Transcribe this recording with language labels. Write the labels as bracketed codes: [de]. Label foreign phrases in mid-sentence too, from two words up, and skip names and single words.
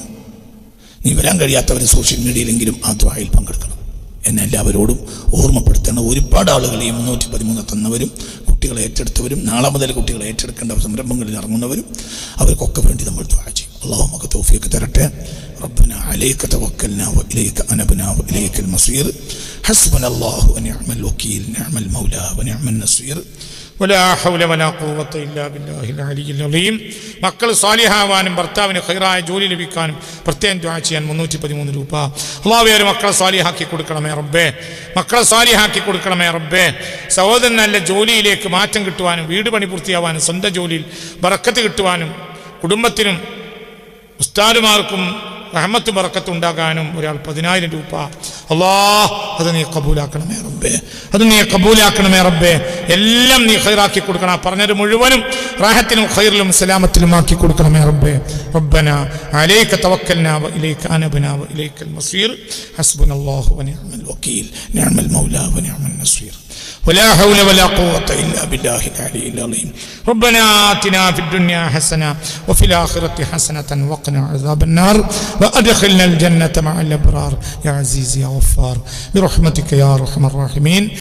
[ml] നീ വരാൻ കഴിയാത്തവർ [en] social media-യിലെങ്കിലും [ml] ആ ദുആയിൽ പങ്കെടുക്കണം എന്നെ എല്ലാവരോടും ഓർമ്മപ്പെടുത്തണം. ഒരുപാട് ആളുകൾ ഈ 313 തന്നവരും കുട്ടികളെ ഏറ്റെടുത്തവരും നാളെ മുതൽ കുട്ടികളെ ഏറ്റെടുക്കേണ്ട സംരംഭങ്ങളിൽ ഇറങ്ങുന്നവരും അവർക്കൊക്കെ വേണ്ടി നമ്മൾ ദുആ ചെയ്യും. അല്ലാഹു നമുക്ക് തൗഫീഖ് തരട്ടെ. [ar] ربنا عليك توكلنا وإليك أنبنا وإليك المصير حسبنا الله ونعم الوكيل نعم المولى ونعم النصير ولا حول ولا قوة إلا بالله العلي العظيم. [ml] മക്കൾ സ്വാലിഹാവാനും ഭർത്താവിന് ഖൈറായ ജോലി ലഭിക്കാനും പ്രത്യേകം ദുആ ചെയ്യാൻ 313 രൂപ. അല്ലാഹുവേ മക്കളെ സ്വാലിഹാക്കി കൊടുക്കണമേ റബ്ബേ. മക്കളെ സ്വാലിഹാക്കി കൊടുക്കണമേ റബ്ബേ. സഹോദരൻ നല്ല ജോലിയിലേക്ക് മാറ്റം കിട്ടുവാനും വീട് പണി പൂർത്തിയാവാനും സ്വന്തം ജോലിയിൽ ബറക്കത്ത് കിട്ടുവാനും കുടുംബത്തിനും ഉസ്താദുമാർക്കും റഹ്മത്തും ബറക്കത്തും ഉണ്ടാകാനും ഒരാൾ 10,000 രൂപ അല്ലാഹ് അത് നീ കബൂലാക്കണമേ റബ്ബേ, അത് നീ കബൂലാക്കണമേ റബ്ബേ. എല്ലാം നീ ഖൈറാക്കി കൊടുക്കണം. പറഞ്ഞത് മുഴുവനും റാഹത്തിലും ഖൈറിലും സലാമത്തിലും ആക്കി കൊടുക്കണമേ റബ്ബേ. [ar] ربنا عليك توكلنا وإليك أنبنا وإليك المصير. حسبنا الله ونعم الوكيل. نعم المولى ونعم النصير. ولا حول ولا قوة إلا بالله العلي العظيم. ربنا آتنا في الدنيا حسنة وفي الآخرة حسنة وقنا عذاب النار وأدخلنا الجنة مع الأبرار يا عزيز يا غفار برحمتك يا أرحم الراحمين.